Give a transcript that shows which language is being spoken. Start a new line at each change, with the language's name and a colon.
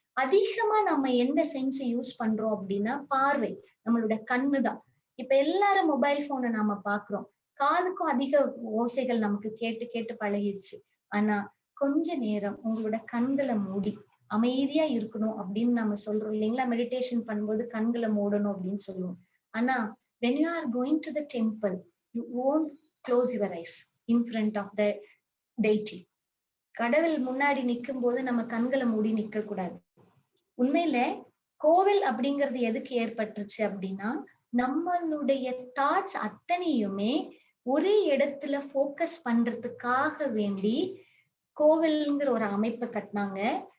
Tamil: அதிகமா நம்ம எந்த சென்ஸ் யூஸ் பண்றோம் அப்படின்னா பார்வை, நம்மளோட கண்ணுதான். இப்ப எல்லாரும் மொபைல் போனை நாம பாக்குறோம். காதுக்கும் அதிக ஓசைகள் நமக்கு கேட்டு கேட்டு பழகிடுச்சு. ஆனா கொஞ்ச நேரம் உங்களோட கண்களை மூடி அமைதியா இருக்கணும் அப்படின்னு நம்ம சொல்றோம் இல்லைங்களா? மெடிடேஷன் பண்ணும்போது கண்களை மூடணும் அப்படின்னு சொல்லுவோம்.
English: ஆனா when you are going to the temple, you won't close your eyes in front of the deity.
Tamil: கடவுள் முன்னாடி நிக்கும் போது நம்ம கண்களை மூடி நிக்க கூடாது. உண்மையில கோவில் அப்படிங்கிறது எதுக்கு ஏற்பட்டுருச்சு அப்படின்னா, நம்மளுடைய தாட்ஸ் அத்தனையுமே ஒரே இடத்துல போக்கஸ் பண்றதுக்காக வேண்டி கோவில்ங்கிற ஒரு அமைப்பை கட்டினாங்க.